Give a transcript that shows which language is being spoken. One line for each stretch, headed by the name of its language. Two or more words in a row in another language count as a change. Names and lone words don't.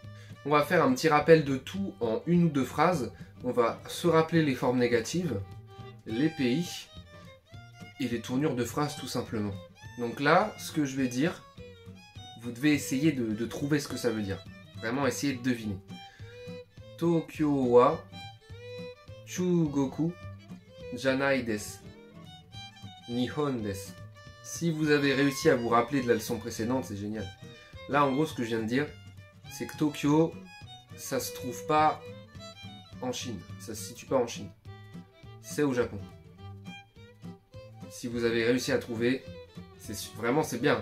French: On va faire un petit rappel de tout en une ou deux phrases. On va se rappeler les formes négatives, les pays et les tournures de phrases tout simplement. Donc là, ce que je vais dire, vous devez essayer de trouver ce que ça veut dire. Vraiment essayer de deviner.
Japanese: 東京は中国じゃないです. 日本です.
French: Si vous avez réussi à vous rappeler de la leçon précédente, c'est génial. Là, en gros, ce que je viens de dire, c'est que Tokyo, ça se trouve pas en Chine. Ça se situe pas en Chine. C'est au Japon. Si vous avez réussi à trouver, vraiment c'est bien.